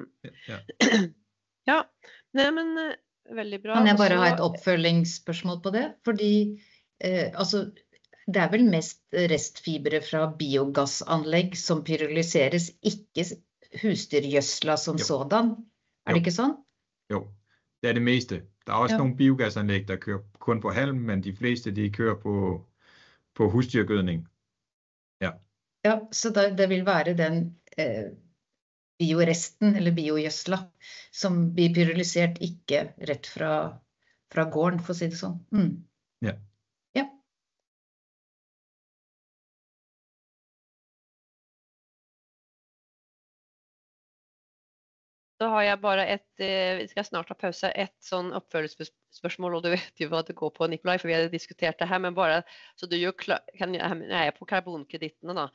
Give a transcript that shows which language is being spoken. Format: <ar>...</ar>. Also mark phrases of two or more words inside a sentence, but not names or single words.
<no>Ja, nei, men veldig bra. Kan jeg bare ha et oppfølgingsspørsmål på det? Fordi altså, det er vel mest restfibre fra biogassanlegg som pyrolyseres, ikke husdyrgjødsla som sådan. Er det ikke sånn? Jo, det er det meste.</no> <da>Der er også nogle biogasanlæg, der kører kun på halm, men de fleste de kører på husdyrgødning.</da> <no>Ja, så det vil være den bioresten eller biogjødsla som blir pyrolysert ikke rett fra gården, for å si det sånn. Ja. Så har jeg bare vi skal snart ha pause, et sånn oppfølgelsesspørsmål, og du vet jo hva det går på, Nikolai, for vi har diskutert det her, men bare så du er på karbonkreditene da.</no>